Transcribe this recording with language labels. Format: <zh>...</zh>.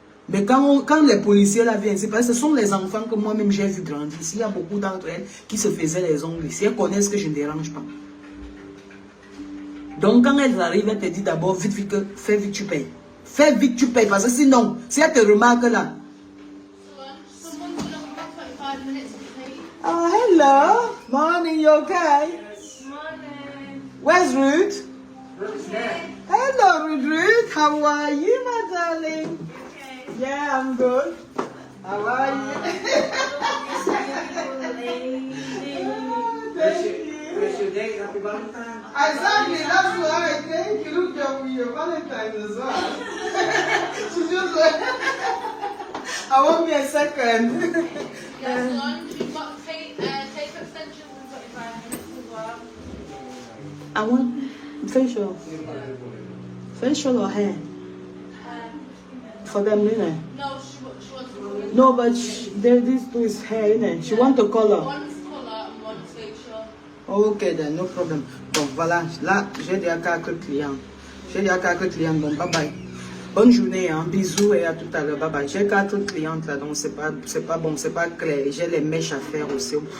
<fr>Mais quand les policiers là viennent ici, parce que ce sont les enfants que moi-même j'ai vu grandir. Ici, il y a beaucoup d'entre elles qui se faisaient les ongles ici. Elles connaissent que je ne dérange pas. Donc quand elles arrivent, elles te disent d'abord, vite, fais vite, tu payes. Fais vite, tu payes. Parce que sinon, si elles te remarquent là.</fr> <en>Someone's been on for 25 minutes to pay. Oh, hello. Morning, you okay? Morning. Where's Ruth? Okay. Hello, Ruth. How are you, my darling? Okay. Yeah, I'm good. How are you? Where's your date? Happy Valentine's. Exactly, that's why. Thank you. Look at your Valentine as well. She's just like, I want me a second. Yes, lunch. We've got tape extensions in 25 minutes as well. I want facial. Facial or hair? For them, innit? No, she wants to go in. No, but this two is hair, innit? She want the color. One's colour and one's facial. Ok, then, no problem.</en> <fr>Donc voilà, là, j'ai déjà quelques clients. Donc bye bye. Bonne journée, hein. Bisous et à tout à l'heure. Bye bye. J'ai 4 clientes là, donc c'est pas bon, c'est pas clair. J'ai les mèches à faire aussi.</fr>